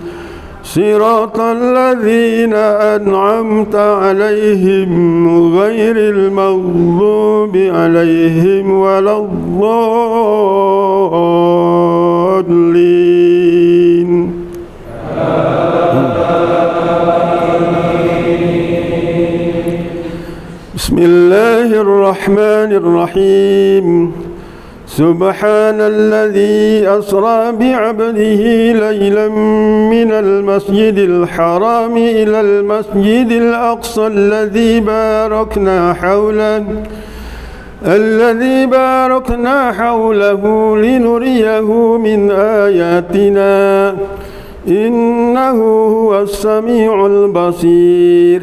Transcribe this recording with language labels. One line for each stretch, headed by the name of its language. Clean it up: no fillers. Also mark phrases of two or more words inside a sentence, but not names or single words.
Arabic: صراط الذين أنعمت عليهم غير المغضوب عليهم ولا الضالين. بسم الله الرحمن الرحيم. سبحان الذي أسرى بعبده ليلا من المسجد الحرام إلى المسجد الأقصى الذي باركنا حوله لنريه من آياتنا إنه هو السميع البصير.